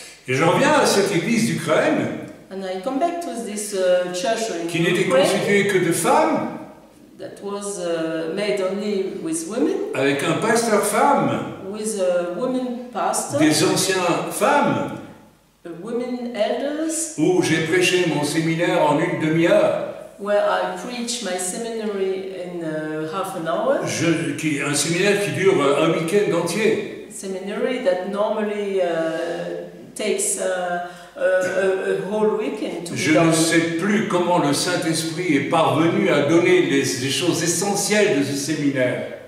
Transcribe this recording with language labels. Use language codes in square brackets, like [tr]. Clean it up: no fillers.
[fr] Et j'en reviens à cette église d'Ukraine [en] And I come back to this church in [fr] qui n'était [en] Ukraine [fr] constituée que de femmes, [en] that was made only with women, [fr] avec un pasteur femme, [en] with a woman pastor, [fr] des anciens femmes, [en] women elders, [fr] où j'ai prêché mon séminaire en une demi-heure. [en] where I preach my seminary in half an hour. [fr] Un séminaire qui dure un week-end entier. [en] Seminary that normally takes a whole weekend to be [fr] Je [en] done. [fr] ne sais plus comment le Saint-Esprit est parvenu à donner les choses essentielles de ce séminaire.